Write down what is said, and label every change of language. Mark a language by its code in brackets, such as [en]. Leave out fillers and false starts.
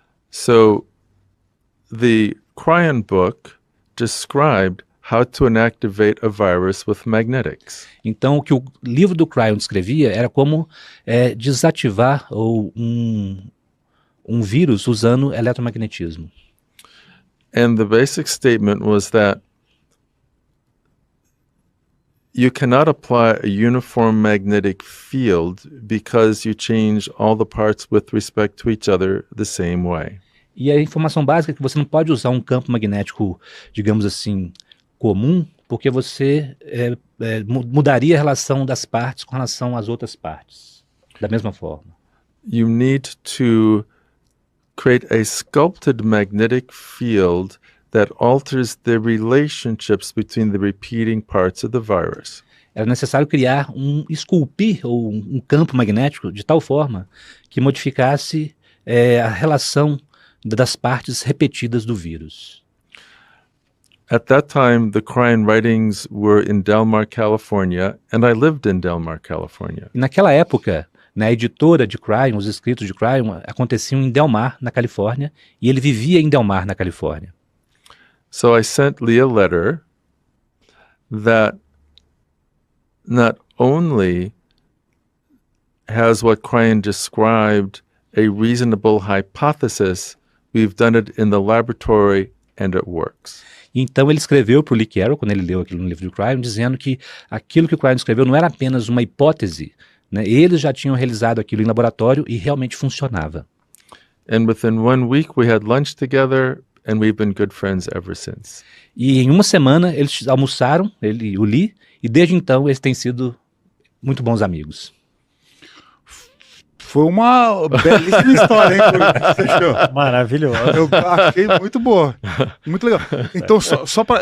[en] So the Cryon book described how to inactivate a virus with magnetics. [pt] Então, o que o livro do Cryon descrevia era como desativar um vírus usando eletromagnetismo. [en] And the basic statement was that you cannot apply a uniform magnetic field because you change all the parts with respect to each other the same way. [pt] E a informação básica é que você não pode usar um campo magnético, digamos assim, comum, porque você mudaria a relação das partes com relação às outras partes, da mesma forma. [en] You need to create a sculpted magnetic field that alters the relationships between the repeating parts of the virus. [pt] Era necessário criar esculpir ou um campo magnético de tal forma que modificasse a relação das partes repetidas do vírus. [en] At that time, the Cryon writings were in Del Mar, California, and I lived in Del Mar, California. [pt] E naquela época, na editora de Cryon, os escritos de Cryon aconteciam em Del Mar, na Califórnia, e ele vivia em Del Mar, na Califórnia. [en] So I sent Lee a letter that not only has what Cryon described a reasonable hypothesis, we've done it in the laboratory and it works. [pt] Então ele escreveu para o Lee Carroll, quando ele leu aquilo no livro de Cryon, dizendo que aquilo que o Cryon escreveu não era apenas uma hipótese, né? Eles já tinham realizado aquilo em laboratório e realmente funcionava. [en] And within 1 week we had lunch together and we've been good friends ever since. [pt] E em uma semana eles almoçaram, ele e o Lee, e desde então eles têm sido muito bons amigos. Foi uma belíssima história, hein? Que você achou? Maravilhoso. Eu achei muito boa. Muito legal. Então, só para.